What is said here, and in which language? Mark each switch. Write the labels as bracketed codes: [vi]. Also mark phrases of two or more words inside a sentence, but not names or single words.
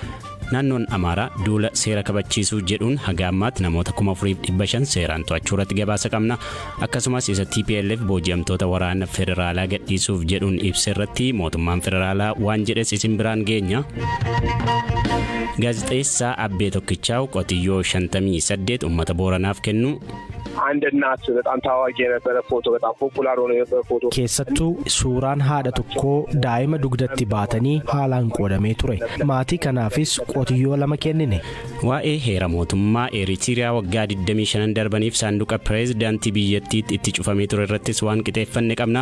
[om] Naannoon Amaaraa duula seera kabachiisuu jedhuun haga ammaatti namoota 4,500 seeraan to'achuu irratti gabaasa qabna. Akkasumas isa TPLF booji'amtoota waraana federaalaa gadhiisuuf jedhuun ibsa irratti mootummaan federaalaa waan jedhes isin biraan geenya. Gaazexeessaa Abbee Tokkichaaw qotiyyoo 58 uummata Booranaaf kennu. [am] አንድ እናት በጣም ታዋቂ የነበረ ፎቶ በጣም ፖፑላር ሆኖ የነበረ ፎቶ [om] keessattu suuraan haadha tokkoo daa'ima dugdatti baatanii haalaan qoodamee ture. Maatii kanaafis qotiyyoo 2 kennine. Waa'ee heera mootummaa Eritiriyaa waggaa 25 darbaniif saanduqa pireezidaantii biyyattiitti itti cufamee ture irrattis waan qixeeffanne qabna.